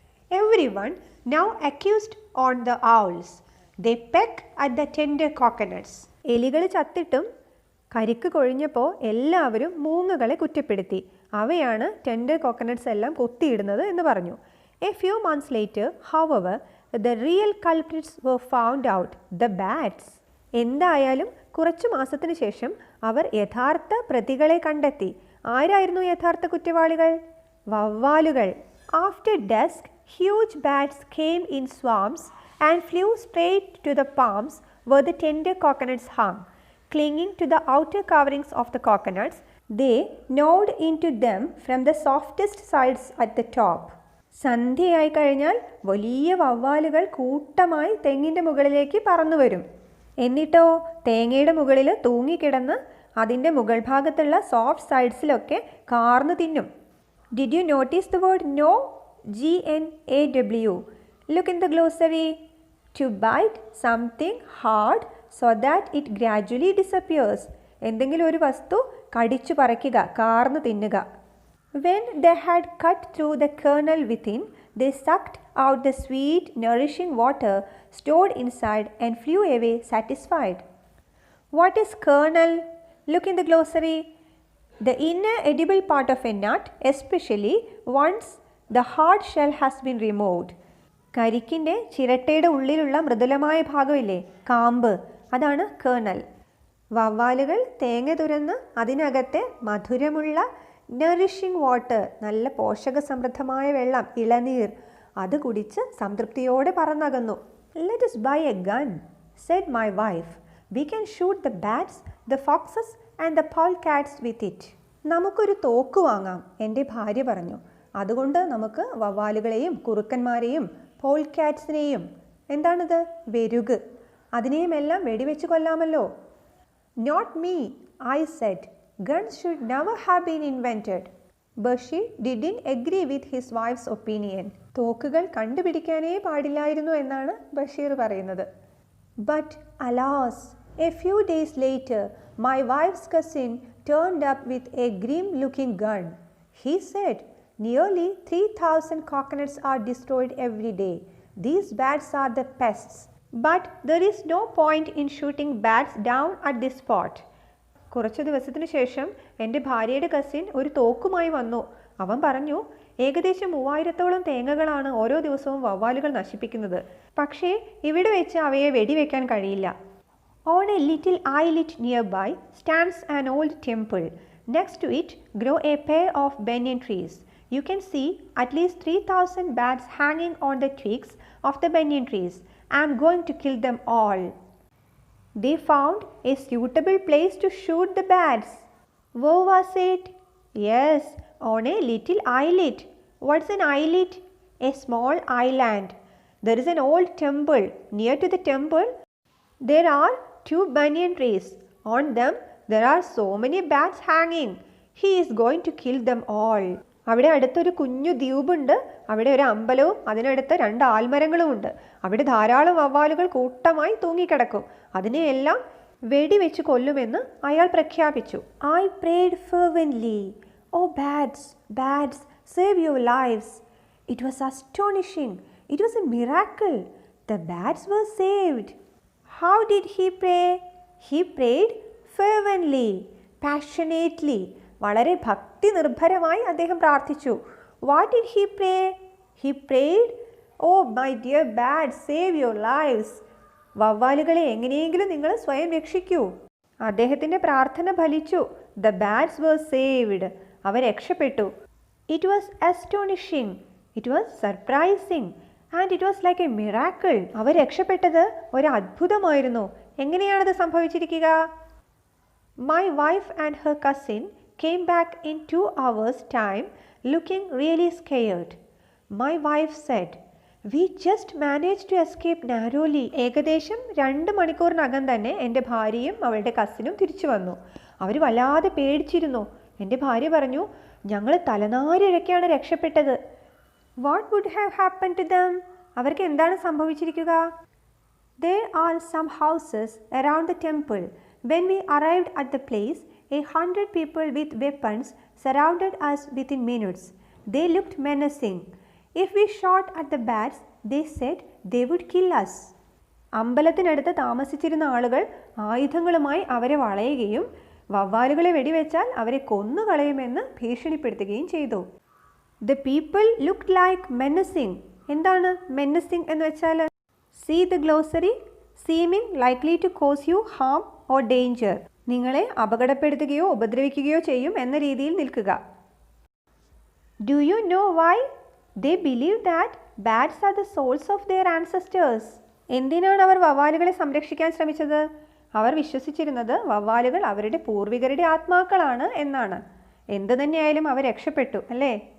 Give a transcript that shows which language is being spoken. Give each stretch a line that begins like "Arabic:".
English: Everyone now accused on the owls. They peck at the tend coconuts.
Malayalam: എലികൾ ചത്തിട്ടും കരിക്ക് കൊഴിഞ്ഞപ്പോൾ എല്ലാവരും മൂങ്ങകളെ കുറ്റപ്പെടുത്തി. അവയാണ് ടെൻഡ് കോക്കനട്ട്സ് എല്ലാം കൊത്തിയിടുന്നത് എന്ന് പറഞ്ഞു.
English: A few months later, however, the real culprits were found out, the bats.
Malayalam: എന്തായാലും കുറച്ചു മാസത്തിന് ശേഷം അവർ യഥാർത്ഥ പ്രതികളെ കണ്ടെത്തി. ആരായിരുന്നു യഥാർത്ഥ കുറ്റവാളികൾ? വവ്വാലുകൾ.
English: After dusk, huge bats came in swarms and flew straight to the palms where the tender coconuts hung. Clinging to the outer coverings of the coconuts, they gnawed into them from the softest sides at the top.
Malayalam: സന്ധ്യയായി കഴിഞ്ഞാൽ വലിയ വവ്വാലുകൾ കൂട്ടമായി തെങ്ങിൻ്റെ മുകളിലേക്ക് പറന്നു വരും. എന്നിട്ടോ തേങ്ങയുടെ മുകളിൽ തൂങ്ങിക്കിടന്ന് അതിൻ്റെ മുകൾ ഭാഗത്തുള്ള സോഫ്റ്റ് സൈഡ്സിലൊക്കെ കാർന്നു തിന്നും.
English: Did you notice the word gnaw? GNAW. Look in the glossary. To bite something hard so that it gradually disappears.
Malayalam: എന്തെങ്കിലും ഒരു വസ്തു കടിച്ചു പറിക്കുക, കാർന്നു തിന്നുക.
English: When they had cut through the kernel within, they sucked out the sweet, nourishing water stored inside and flew away satisfied. What is kernel? Look in the glossary. The inner edible part of a nut, especially once the hard shell has been removed.
Malayalam: കരിക്കിൻ്റെ ചിരട്ടയുടെ ഉള്ളിലുള്ള മൃദുലമായ ഭാഗമില്ലേ, കാമ്പ്, അതാണ് kernel. വവ്വാലുകൾ തേങ്ങ തുരന്ന് അതിനകത്തെ മധുരമുള്ള nourishing water, നല്ല പോഷക സമൃദ്ധമായ വെള്ളം, ഇളനീർ, അത് കുടിച്ച് സംതൃപ്തിയോടെ പറന്നകന്നു.
English: Let us buy a gun, said my wife. We can shoot the bats, the foxes and the polecats with it.
Malayalam: നമുക്കൊരു തോക്ക് വാങ്ങാം, എൻ്റെ ഭാര്യ പറഞ്ഞു. അതുകൊണ്ട് നമുക്ക് വവ്വാലുകളെയും കുറുക്കന്മാരെയും പോൾക്യാറ്റ്സിനെയും, എന്താണിത്, വെരുക്, അതിനെയുമെല്ലാം വെടിവെച്ച് കൊല്ലാമല്ലോ.
English: Not me, I said. Guns should never have been invented. Basheer didn't agree with his wife's opinion.
Malayalam: തോക്കുകൾ കണ്ടുപിടിക്കാനേ പാടില്ലായിരുന്നു എന്നാണ് ബഷീർ പറയുന്നത്.
English: But alas, a few days later my wife's cousin turned up with a grim-looking gun. He said, nearly 3,000 coconuts are destroyed every day. These bats are the pests. But there is no point in shooting bats down at this spot.
Malayalam: കുറച്ച് ദിവസത്തിന് ശേഷം എൻ്റെ ഭാര്യയുടെ cousin ഒരു തോക്കുമായി വന്നു. അവൻ പറഞ്ഞു, ഏകദേശം 3000-ഓളം തേങ്ങകളാണ് ഓരോ ദിവസവും വവ്വാലുകൾ നശിപ്പിക്കുന്നത്. പക്ഷേ ഇവിടെ വെച്ച് അവയെ വെടിവെക്കാൻ കഴിയില്ല.
English: On a little islet nearby stands an old temple. Next to it grow a pair of banyan trees. You can see at least 3,000 bats hanging on the twigs of the banyan trees. I am going to kill them all. They found a suitable place to shoot the bats. Where was it? Yes, on a little islet. What's an islet? A small island. There is an old temple. Near to the temple, there are 2 banyan trees. On them, there are so many bats hanging. He is going to kill them all.
Malayalam: അവിടെ അടുത്തൊരു കുഞ്ഞു ദ്വീപുണ്ട്. അവിടെ ഒരു അമ്പലവും അതിനടുത്ത് 2 ആൽമരങ്ങളും ഉണ്ട്. അവിടെ ധാരാളം വവ്വാലുകൾ കൂട്ടമായി തൂങ്ങിക്കിടക്കും. അതിനെയെല്ലാം വെടിവെച്ച് കൊല്ലുമെന്ന് അയാൾ പ്രഖ്യാപിച്ചു.
English: I prayed fervently. Oh bats, bats, save your lives. It was astonishing. It was a miracle. The bats were saved. How did he pray? He prayed fervently, passionately.
Malayalam: വളരെ ഭക്തി നിർഭരമായി അദ്ദേഹം പ്രാർത്ഥിച്ചു.
English: What did he pray? He prayed, oh my dear bats, save your lives.
Malayalam: വവ്വാലുകളെ എങ്ങനെയെങ്കിലും നിങ്ങൾ സ്വയം രക്ഷിക്കൂ. അദ്ദേഹത്തിൻ്റെ പ്രാർത്ഥന ഫലിച്ചു.
English: The bats were saved.
Malayalam: അവർ രക്ഷപ്പെട്ടു.
English: It was astonishing. It was surprising. And it was like a miracle.
Malayalam: അവർ രക്ഷപ്പെട്ടത് ഒരു അത്ഭുതമായിരുന്നു. എങ്ങനെയാണത് സംഭവിച്ചിരിക്കുക?
English: My wife and her cousin came back in 2 hours' time looking really scared. My wife said, we just managed to escape narrowly.
Malayalam: ഏകദേശം 2 മണിക്കൂറിനകം തന്നെ എൻ്റെ ഭാര്യയും അവളുടെ കസിനും തിരിച്ചു വന്നു. അവർ വല്ലാതെ പേടിച്ചിരുന്നു. എൻ്റെ ഭാര്യ പറഞ്ഞു, ഞങ്ങൾ തലനാരിഴയ്ക്കാണ് രക്ഷപ്പെട്ടത്.
English: What would have happened to them?
Malayalam: അവർക്ക് എന്താണ് സംഭവിച്ചിരിക്കുക?
English: There are some houses around the temple. When we arrived at the place, 100 people with weapons surrounded us within minutes. They looked menacing. If we shot at the bats, they said they would kill us.
Malayalam: അമ്പലത്തിനടുത്ത് താമസിച്ചിരുന്ന ആളുകൾ ആയുധങ്ങളുമായി അവരെ വളയുകയും വവ്വാലുകളെ വെടിവെച്ചാൽ അവരെ കൊന്നുകളയുമെന്ന് ഭീഷണിപ്പെടുത്തുകയും ചെയ്തു.
English: The people looked like menacing.
Malayalam: എന്താണ് menacing എന്ന് വെച്ചാൽ?
English: See the glossary. Seeming likely to cause you harm or danger.
Malayalam: നിങ്ങളെ അപകടപ്പെടുത്തുകയോ ഉപദ്രവിക്കുകയോ ചെയ്യും എന്ന രീതിയിൽ നിൽക്കുക.
English: Do you know why? They believe that bats are the souls of their ancestors.
Malayalam: എന്തിനാണ് അവർ വവ്വാലുകളെ സംരക്ഷിക്കാൻ ശ്രമിച്ചത്? അവർ വിശ്വസിച്ചിരുന്നത് വവ്വാലുകൾ അവരുടെ പൂർവികരുടെ ആത്മാക്കളാണ് എന്നാണ്. എന്തു തന്നെയായാലും അവർ രക്ഷപ്പെട്ടു, അല്ലേ?